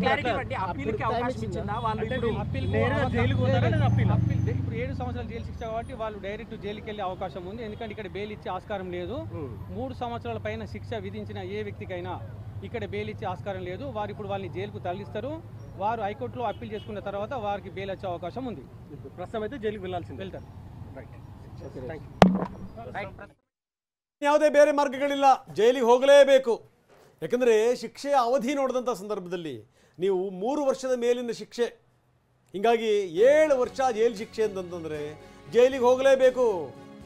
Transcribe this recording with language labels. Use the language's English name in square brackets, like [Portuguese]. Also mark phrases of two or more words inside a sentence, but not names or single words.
[Telugu] ఇప్పుడు 7 సంవత్సరాల జైలు శిక్ష కాబట్టి వాళ్ళు డైరెక్ట్ జైలుకి వెళ్ళే అవకాశం ఉంది. ఎందుకంటే ఇక్కడ బెయిల్ ఇచ్చే ఆస్కారం లేదు. 3 సంవత్సరాల పైన శిక్ష విధించిన ఏ వ్యక్తికైనా ఇక్కడ బెయిల్ ఇచ్చే ఆస్కారం లేదు. వారు ఇప్పుడు వాళ్ళని జైలుకు తరలిస్తారు. వారు హైకోర్టులో అప్పీల్ చేసుకున్న తర్వాత వారికి బెయిల్ వచ్చే అవకాశం ఉంది. ప్రస్తుతం అయితే జైలుకి వెళ్తారు. [Kannada] ಯಾವುದೇ ಬೇರೆ ಮಾರ್ಗಗಳಿಲ್ಲ, ಜೈಲಿಗೆ ಹೋಗಲೇಬೇಕು. ಯಾಕಂದರೆ ಶಿಕ್ಷೆಯ ಅವಧಿ ನೋಡಿದಂಥ ಸಂದರ್ಭದಲ್ಲಿ ನೀವು 3 ವರ್ಷದ ಮೇಲಿನ ಶಿಕ್ಷೆ, ಹೀಗಾಗಿ 7 ವರ್ಷ ಜೈಲು ಶಿಕ್ಷೆ ಅಂತಂತಂದರೆ ಜೈಲಿಗೆ ಹೋಗಲೇಬೇಕು.